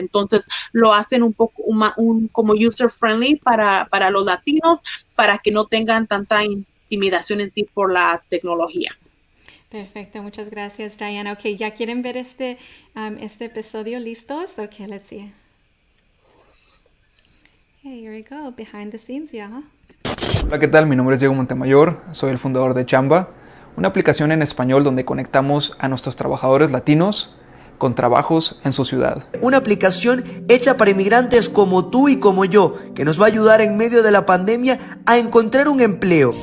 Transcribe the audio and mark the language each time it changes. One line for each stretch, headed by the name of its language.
Spanish: Entonces lo hacen un poco como user friendly para los latinos, para que no tengan tanta intimidación en sí por la tecnología. Perfecto, muchas gracias, Diana. Ok, ¿ya quieren ver este episodio listos?
English: Ok, let's see. Okay, here we go, behind the scenes, yeah.
Spanish: Hola, ¿qué tal? Mi nombre es Diego Montemayor, soy el fundador de Chamba, una aplicación en español donde conectamos a nuestros trabajadores latinos con trabajos en su ciudad. Una aplicación hecha para inmigrantes como tú y como yo, que nos va a ayudar en medio de la pandemia a encontrar un empleo.